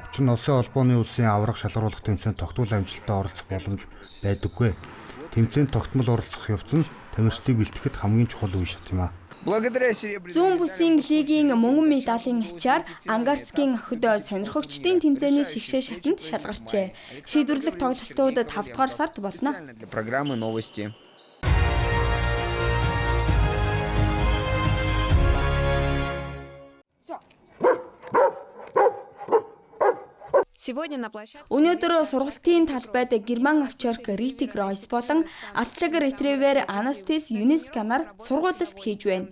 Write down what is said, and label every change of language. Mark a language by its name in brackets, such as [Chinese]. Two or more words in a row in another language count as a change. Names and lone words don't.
[Mongolian] Учир нь Улсын холбооны улсын аврах шалгаруулах тэмцээнд тогтмол амжилттай оролцох боломж байдаггүй. Тэмцээнд тогтмол оролцох явц нь тамирчдыг бэлтгэхэд хамгийн чухал үе шат юм а. [Russian] Благодаря серебряной. [Mongolian] Зүүн бүсийн лигийн мөнгөн медалийн ачаар Ангарскийн охид сонирхогчдын тэмцээний шигшээ шатанд шалгарчээ. Шийдвэрлэх тоглолтууд 5 дугаар сард болно. [Russian] Для программы новости. [Mongolian] Өнөөдөр сургалтын талбайд герман овчарк Ритиг Ройс болон атлаг ретривер Анастас Юнисканаар сургуулилт хийж байна.